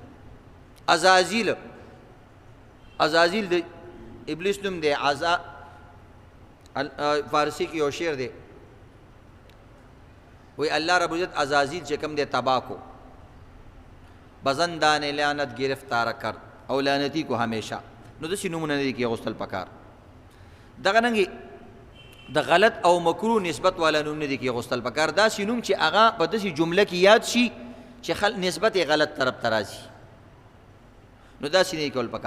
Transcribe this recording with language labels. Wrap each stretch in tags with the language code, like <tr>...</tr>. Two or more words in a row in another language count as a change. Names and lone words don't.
<ps>عزازیل، عزازیل د ابلیس نوم دی. فارسی کې یو شعر دی وی</ps> <ar>الله رب العزت</ar> <ps>عزازیل چې کوم دی تباہ کو،</ps> <fa>بزندان لعنت گرفتار کرد</fa> <ps>او لعنتی کو ہمیشہ. نو دسی نمونه نه دي کې غسل پکار. دغه ننګي د غلط او مکروه نسبت والا نوم نه دي کې غسل پکار. دا سی نوم چې هغه په دسی جمله کې یاد شي چې نسبت غلط طرف ته راځي، نو دا سی نه کول پکار.</ps>